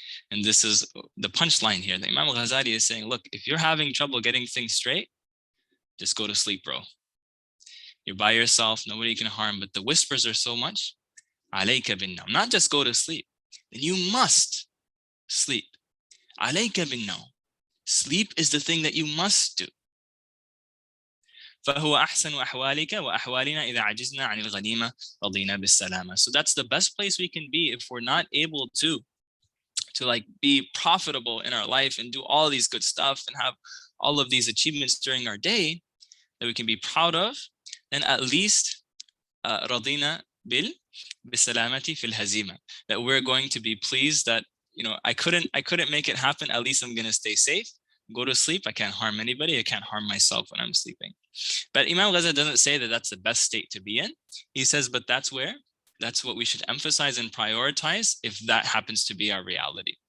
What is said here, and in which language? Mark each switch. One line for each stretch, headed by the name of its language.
English: And this is the punchline here. The Imam Ghazali is saying, look, if you're having trouble getting things straight, just go to sleep, bro. You're by yourself, nobody can harm, but the whispers are so much.
Arabic: عَلَيْكَ بِالنَّوْمِ.
English: Not just go to sleep, then you must sleep.
Arabic: عَلَيْكَ بِالنَّوْمِ.
English: Sleep is the thing that you must do.
Arabic: فهو أحسن أحوالك وأحوالنا إذا عجزنا عن الغنيمة رضينا بالسلامة.
English: So that's the best place we can be if we're not able to like be profitable in our life and do all these good stuff and have all of these achievements during our day that we can be proud of. Then at least
Arabic: رضينا بالسلامة في الهزيمة.
English: That we're going to be pleased that, you know, I couldn't make it happen. At least I'm going to stay safe. Go to sleep. I can't harm anybody. I can't harm myself when I'm sleeping. But Imam Ghazali doesn't say that that's the best state to be in. He says, but that's what we should emphasize and prioritize if that happens to be our reality.